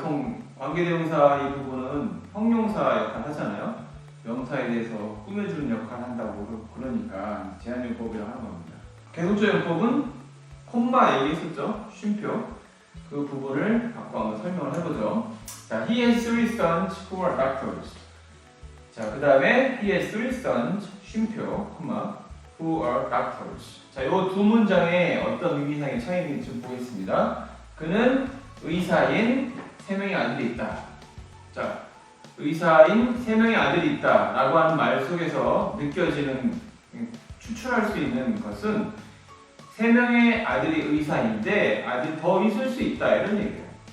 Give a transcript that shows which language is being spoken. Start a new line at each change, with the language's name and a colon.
Korean: 보통 관계대명사 이 부분은 형용사 역할 하잖아요. 명사에 대해서 꾸며주는 역할을 한다고 그러니까 제한용법이라고 하는 겁니다. 개성적 용법은 콤마 얘기했었죠? 쉼표 그 부분을 갖고 한번 설명을 해보죠.
English: 자, he has three sons who are doctors. 자,
Korean: 그 다음에
English: he has three sons
Korean: 쉼표 콤마
English: who are doctors.
Korean: 자, 이 두 문장에 어떤 의미상의 차이가 있는지 좀 보겠습니다. 그는 의사인 세 명의 아들이 있다. 자, 의사인 세 명의 아들이 있다 라고 하는 말 속에서 느껴지는, 추출할 수 있는 것은 세 명의 아들이 의사인데 아들이 더 있을 수 있다 이런 얘기예요.